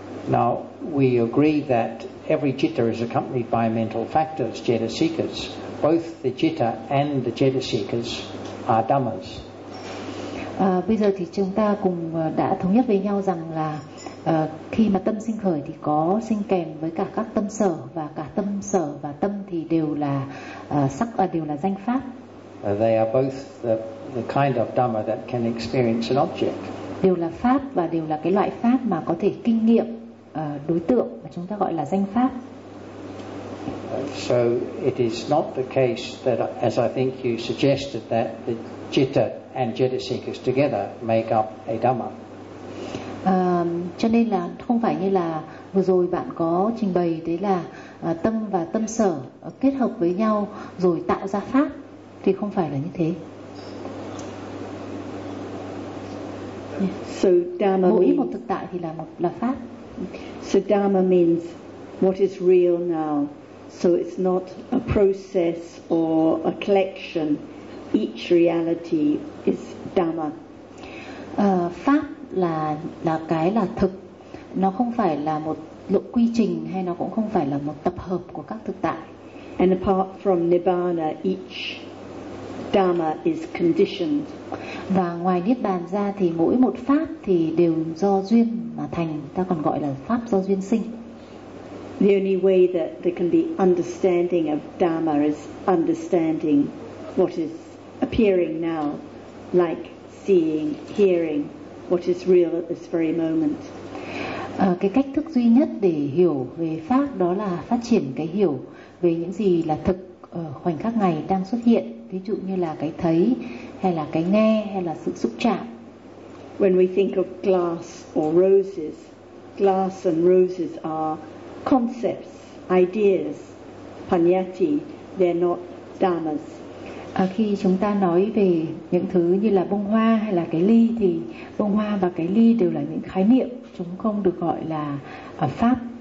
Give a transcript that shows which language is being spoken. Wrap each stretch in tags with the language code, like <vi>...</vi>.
<en>Now we agree that every citta is accompanied by mental factors, jetasikas. Both the citta and the jetasikas are dhammas.</en> <vi>Bây giờ thì chúng ta cùng đã thống nhất với nhau rằng là khi mà tâm sinh khởi thì có sinh kèm với cả các tâm sở, và cả tâm sở và tâm thì đều là sắc, đều là danh pháp.</vi> <en>They are both the kind of dhamma that can experience an object.</en> <vi>Đều là pháp và đều là cái loại pháp mà có thể kinh nghiệm đối tượng mà chúng ta gọi là danh pháp.</vi> <en>So it is not the case that, as I think you suggested, that the citta and jetasikas together make up a dhamma.</en> <vi>Cho nên là không phải như là vừa rồi bạn có trình bày đấy là tâm và tâm sở kết hợp với nhau rồi tạo ra pháp, thì không phải là như thế.</vi> <en>So dhamma,</en> <vi>mỗi một thực tại thì là một là pháp.</vi> <en>So dhamma means what is real now. So it's not a process or a collection. Each reality is dhamma.</en> <vi>Pháp là cái là thực. Nó không phải là một lộ quy trình hay nó cũng không phải là một tập hợp của các thực tại.</vi> <en>And apart from nibbana, each dhamma is conditioned.</en> <vi>Và ngoài niết bàn ra thì mỗi một pháp thì đều do duyên mà thành, ta còn gọi là pháp do duyên sinh.</vi> <en>The only way that there can be understanding of dhamma is understanding what is appearing now, like seeing, hearing what is real at this very moment.</en> <vi>Cái cách thức duy nhất để hiểu về pháp đó là phát triển cái hiểu về những gì là thực ở khoảnh khắc này đang xuất hiện. Ví dụ như là cái thấy, hay là cái nghe, hay là sự xúc chạm.</vi> <en>When we think of glass or roses, glass and roses are concepts, ideas, panyati, they're not dhammas.</en> <vi>Khi chúng ta nói về những thứ như là bông hoa hay là cái ly, thì bông hoa và cái ly đều là những khái niệm, chúng không được gọi là pháp.</vi>